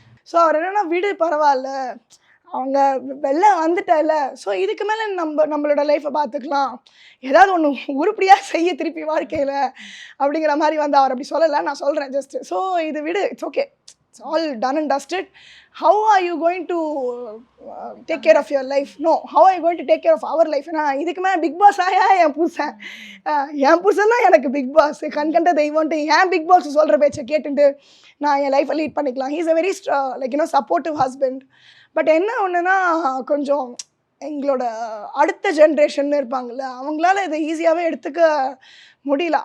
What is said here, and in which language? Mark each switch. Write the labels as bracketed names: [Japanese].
[Tamil] So அவர் என்னென்னா, விடு பரவாயில்ல, அவங்க வெளில வந்துட்டால, ஸோ இதுக்கு மேலே நம்மளோட லைஃப்பை பார்த்துக்கலாம், ஏதாவது ஒன்று உருப்படியாக செய்ய திருப்பி வாழ்க்கையில் அப்படிங்கிற மாதிரி வந்து அவர் அப்படி சொல்லலை. நான் சொல்கிறேன் ஜஸ்ட்டு. [English] so [Tamil] இது விடு, [English] It's okay, it's all done and dusted. How are you going to take care of your life? No, how are you going to take care of our life? [Tamil] ஏன்னா இதுக்கு மேலே பிக் பாஸ் ஆயா என் புருஷன் தான் எனக்கு big pass. கண்கண்ட தெய்வம்ட்டு ஏன் big pass சொல்கிற பேச்சை கேட்டுட்டு நான் என் லைஃப்பை லீட் பண்ணிக்கலாம். [English] He is a very supportive husband. [Tamil] But என்ன ஒன்றுனா, கொஞ்சம் எங்களோட அடுத்த ஜென்ரேஷன் இருப்பாங்கள்ல, அவங்களால இதை ஈஸியாகவே எடுத்துக்க முடியல.